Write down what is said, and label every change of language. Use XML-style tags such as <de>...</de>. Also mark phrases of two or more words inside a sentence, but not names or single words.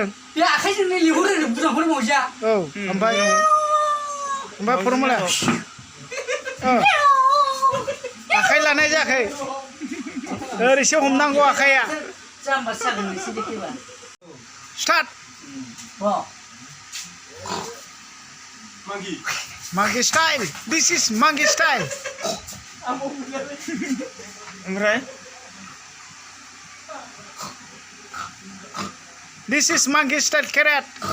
<brx>बे आखाइजोंनो लिंहरो बुरजाखौनो मावजिया औ ओमफ्राय फर्मुला आखाइ लानाय जायाखै ओरैसो हमनांगौ आखाइया जाम्बासो जागोन नोंसोर देखेबा</brx> <en>स्टार्ट Monkey style. This is monkey style.</en> <brx>ओमफ्राय</brx> <en>This is monkey style carrot.</en>